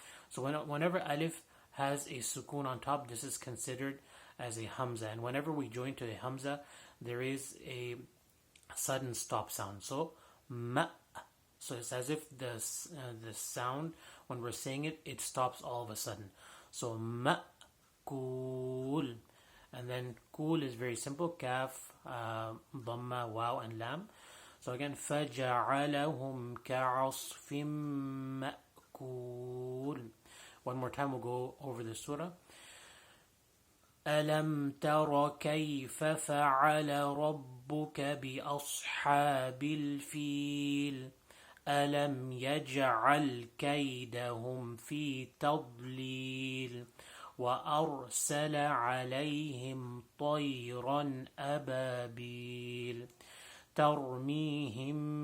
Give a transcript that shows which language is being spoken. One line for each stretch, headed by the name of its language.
English: So whenever alif has a sukoon on top, this is considered as a hamza, and whenever we join to a hamza, there is a sudden stop sound. So ma. So it's as if the sound, when we're saying it, it stops all of a sudden. So ma'kul. And then kul is very more kaf, dhamma, waw, and lam. So again,
Arabic: فَجَعَلَهُمْ كَعَصْفٍ مَأْكُولٍ.
English: One more time, we'll go over the surah.
Arabic: أَلَمْ تَرَ كَيْفَ فَعَلَ رَبُّكَ بِأَصْحَابِ الْفِيلِ أَلَمْ يَجْعَلْ كَيْدَهُمْ فِي تَضْلِيلٍ وَأَرْسَلَ عَلَيْهِمْ طَيْرًا أَبَابِيلَ تَرْمِيهِمْ